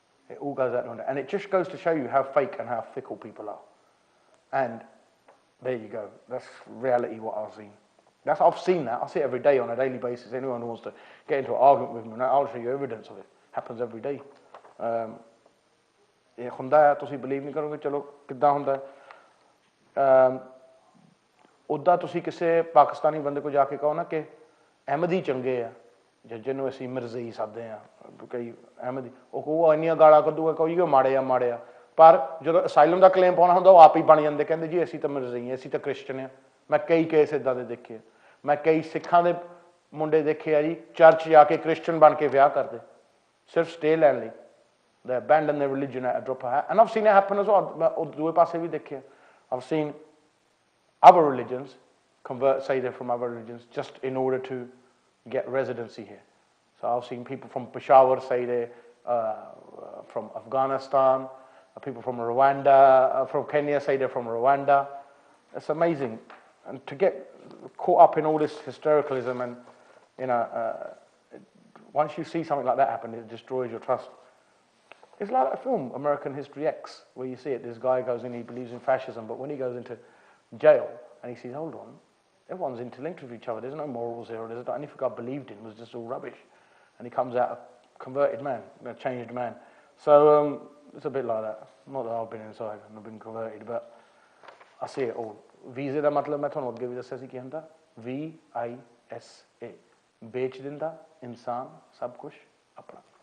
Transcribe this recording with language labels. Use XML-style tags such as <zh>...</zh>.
<en>It all goes out the window. And it just goes to show you how fake and how fickle people are. And there you go. That's reality what I've seen. I've seen that. I see it every day on a daily basis. Anyone who wants to get into an argument with me, I'll show you evidence of it. Happens every day.</en> <pa>ਇਹ ਹੁੰਦਾ ਹੈ, ਤੁਸੀਂ believe ਨਹੀਂ ਕਰੋਗੇ। ਚਲੋ ਕਿੱਦਾਂ ਹੁੰਦਾ ਉੱਦਾਂ ਤੁਸੀਂ ਕਿਸੇ ਪਾਕਿਸਤਾਨੀ ਬੰਦੇ ਕੋਲ ਜਾ ਕੇ ਕਹੋ ਨਾ ਕਿ ਅਹਿਮਦੀ ਚੰਗੇ ਆ, ਜਾਂ ਜਿਹਨੂੰ ਅਸੀਂ ਮਿਰਜ਼ਈ ਸੱਦਦੇ ਹਾਂ ਕਈ ਅਹਿਮਦੀ, ਉਹ ਕਹੂਗਾ ਇੰਨੀਆਂ ਗਾਲਾਂ ਕੱਢੂਗਾ, ਕਹੂਗਾ ਮਾੜੇ ਆ। ਪਰ ਜਦੋਂ ਅਸਾਈਲਮ ਦਾ ਕਲੇਮ ਪਾਉਣਾ ਹੁੰਦਾ ਉਹ ਆਪ ਹੀ ਬਣ ਜਾਂਦੇ, ਕਹਿੰਦੇ ਜੀ ਅਸੀਂ ਤਾਂ ਮਿਰਜ਼ਈ ਹਾਂ, ਅਸੀਂ ਤਾਂ ਕ੍ਰਿਸਚਨ ਹਾਂ। ਮੈਂ ਕਈ ਕੇਸ ਇੱਦਾਂ ਦੇ ਦੇਖੇ। ਮੈਂ ਕਈ ਸਿੱਖਾਂ ਦੇ ਮੁੰਡੇ ਦੇਖੇ ਆ ਜੀ, ਚਰਚ ਜਾ ਕੇ ਕ੍ਰਿਸਚਨ ਬਣ ਕੇ ਵਿਆਹ ਕਰਦੇ ਸਿਰਫ ਸਟੇ ਲੈਣ ਲਈ।</pa> <en>They abandon their religion at a drop of a hat. And I've seen it happen as well.</en> <pa>ਮੈਂ ਦੂਏ ਪਾਸੇ ਵੀ ਦੇਖਿਆ।</pa> <en>I've seen other religions say they're from other religions just in order to get residency here. So I've seen people from Peshawar say they're from Afghanistan, people from Rwanda, from Kenya say they're from Rwanda. It's amazing. And to get caught up in all this historicalism and, you know, once you see something like that happen, it destroys your trust. It's like a film, American History X, where you see it, this guy goes in, he believes in fascism, but when he goes into jail and he sees, hold on, everyone's interlinked with each other, there's no morals here, there's not anything I believed in was just all rubbish. And he comes out a converted man, a changed man. So it's a bit like that. Not that I've been inside and I've been converted, but I see it all.</en> <pa>Visa ਦਾ ਮਤਲਬ ਮੈਂ ਤੁਹਾਨੂੰ ਅੱਗੇ ਵੀ ਦੱਸਿਆ ਸੀ ਕੀ ਹੁੰਦਾ, VISA, ਵੇਚ ਦਿੰਦਾ ਇਨਸਾਨ ਸਭ ਕੁਛ ਆਪਣਾ।</pa>